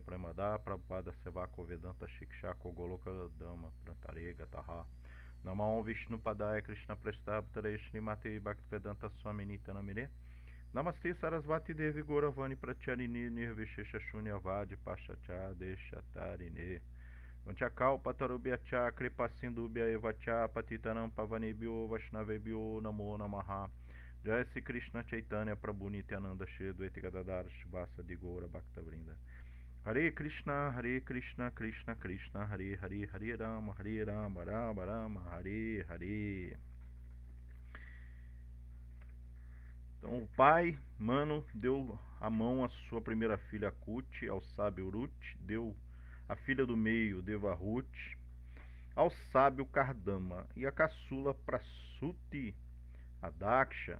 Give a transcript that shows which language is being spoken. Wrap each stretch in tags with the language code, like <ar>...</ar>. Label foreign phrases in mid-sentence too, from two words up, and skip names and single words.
<sa>Premada Prabhupada Sevako Vedanta Shikshako Goloka Dhamma Prantarega Taha Namaon Vishnu Padaya Krishna Presta Bhutale Srimati Bhaktivedanta Swami Nityanamine Namaste Sarasvati Devi Gauravani Pracharini Nirvishesha Shunyavadi Pachacha Deshatarine Vanchakal Patarubhyacha Kripasindubhya Evacha Patitanam Pavanebhyo Vaishnavebhyo Namo Namaha Jai Sri Krishna Chaitanya Prabhu Nityananda Shri Advaita Gadadara Shivasa de Gaura Bhakta Vrinda. Hare Krishna Krishna Krishna Hare Hare Hare Rama Rama Rama Hare Hare.</sa> <pt>Então o pai, Manu, deu a mão à sua primeira filha Kuti, ao sábio Uruti, deu a filha do meio, Devahuti, ao sábio Kardama, e a caçula Prasuti, a Daksha.</pt>